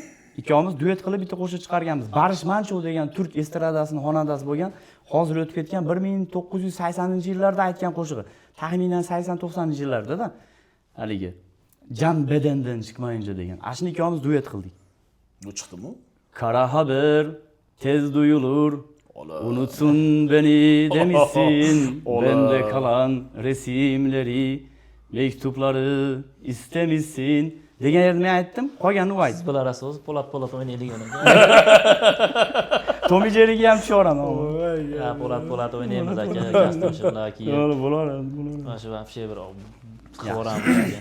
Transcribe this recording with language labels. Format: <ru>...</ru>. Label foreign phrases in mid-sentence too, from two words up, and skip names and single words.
<uz>Ikkovimiz duet qilib bitta qo'shiq chiqarganmiz. Barish Manchov degan turk estradasining xonandasi bo'lgan, hozir o'tib ketgan 1980-yillarda aytgan qo'shig'i. Taxminan 80-90-yillarda-da haligi Jan bedendan chiqmayincha degan. Ashuni ikkovimiz duet qildik. Bu chiqdimi?</uz> <tr>Kara haber tez duyulur. Unutsun beni demişsin. Bende kalan resimleri, mektupları istemişsin.</tr> <uz>Degan yerni men aytdim, qolganini u aytdi. Siz bilarasiz, Po'lat o'ynaydigan ekan. Tomi Jerryga ham tushaveradi. Ha, Po'lat o'ynaymiz aka, gastoshlar keyin. Bo'ladi. Mana shu вообще bir qilvoramiz aka.</uz>